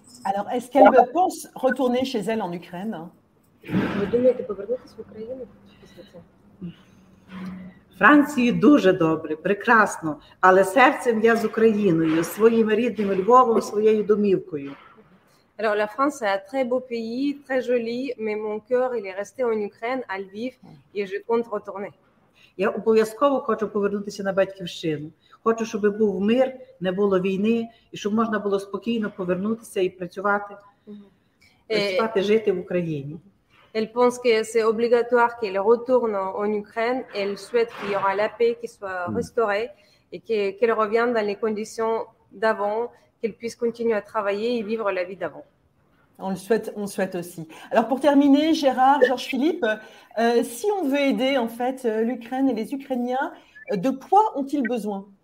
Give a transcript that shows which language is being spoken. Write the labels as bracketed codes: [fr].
[fr] Alors, est-ce qu'elle pense retourner chez elle en Ukraine? [uk] Ви думаєте повернутися в Україну після цього? Франції дуже добре, прекрасно, але серцем я з Україною, своїм рідним Львовом, своєю домівкою. [fr] Alors la France est un très beau pays, très joli, mais mon cœur il est resté en Ukraine, à Lviv, et je compte retourner. [uk] Я обов'язково хочу повернутися на батьківщину. Хочу, щоб був мир, не було війни, і щоб можна було спокійно повернутися і працювати, жити в Україні. [fr] Elle pense que c'est obligatoire qu'elle retourne en Ukraine. Elle souhaite qu'il y aura la paix, qui soit restaurée et qu'elle revienne dans les conditions d'avant, qu'elle puisse continuer à travailler et vivre la vie d'avant. On le souhaite aussi. Alors pour terminer, Gérard, Georges-Philippe, si on veut aider en fait l'Ukraine et les Ukrainiens, de quoi ont-ils besoin?